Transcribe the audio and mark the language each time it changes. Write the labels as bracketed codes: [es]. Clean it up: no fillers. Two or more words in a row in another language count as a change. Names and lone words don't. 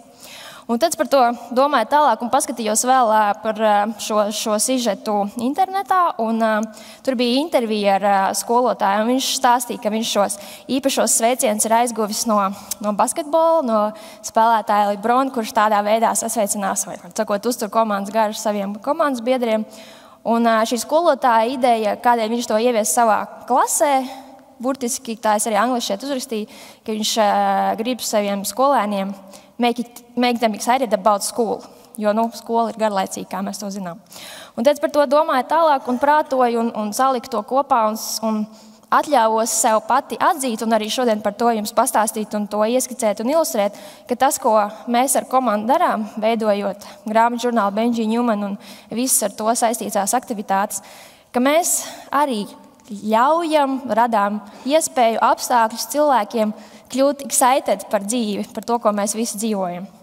[lv] Un tad par to domāju tālāk un paskatījos vēl par šo sižetu internetā, un tur bija intervija ar skolotāju, un viņš stāstīja, ka viņš šos īpašos sveicienus ir aizguvis no basketbola, no spēlētāja Lebrona, kurš tādā veidā sasveicinās, vai sakot, uztur komandas garu saviem komandas biedriem. Un šī skolotāja ideja, kādēļ viņš to ievies savā klasē, burtiski tā es arī angliski šeit uzrakstīju, ka viņš grib saviem skolēniem [en] make them excited about school, [lv] jo skola ir garlaicīga, kā mēs to zinām. Un tad par to domāju tālāk un prātoju un saliku to kopā un atļāvos sev pati atzīt un arī šodien par to jums pastāstīt un to ieskicēt un ilustrēt, ka tas, ko mēs ar komandu darām, veidojot grāmatu žurnālu Benji Newman un visas ar to saistītās aktivitātes, ka mēs arī ļaujam, radām iespēju apstākļus cilvēkiem kļūt excited par dzīvi, par to, ko mēs visi dzīvojam.